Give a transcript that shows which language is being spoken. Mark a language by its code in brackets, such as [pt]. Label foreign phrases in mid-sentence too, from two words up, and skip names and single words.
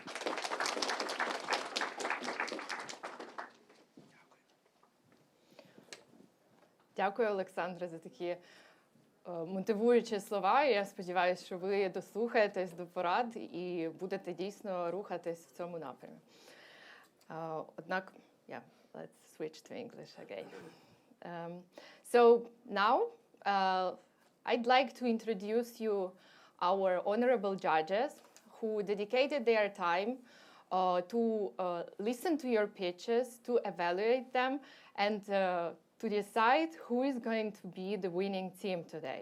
[uk] Дякую, Олександре, за такі мотивуючі слова. І я сподіваюся, що ви дослухаєтесь до порад і будете дійсно рухатись в цьому напрямі. Однак, [en] let's switch to English again. So now, I'd like to introduce you our honorable judges who dedicated their time to listen to your pitches, to evaluate them, and to decide who is going to be the winning team today.